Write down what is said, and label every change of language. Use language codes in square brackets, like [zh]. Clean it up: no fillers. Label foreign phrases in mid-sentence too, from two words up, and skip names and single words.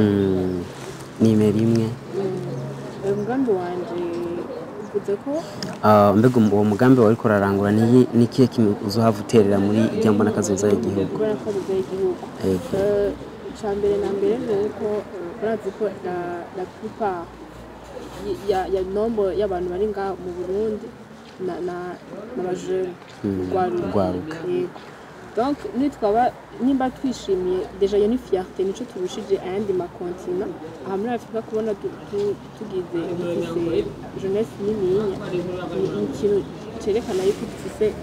[rn] Nimero imwe umugambi wanje uvuze ko mbega uwo mugambi wariko urarangura ni kihe kimwe uzohava uterera muri irya mbona kazoza y'igihugu? Icya mbere na mbere ni uko urazi ko [fr] la plupart [rn] ya nombre y'abantu bari ngaha mu Burundi n'abajene urwaruka donc nimba twishimiye deja iyo ni fierté nico turushije ayandi makontina aha muri Afrika kubona tugize jeunesse nininya ni ikintu cerekana yuko dufise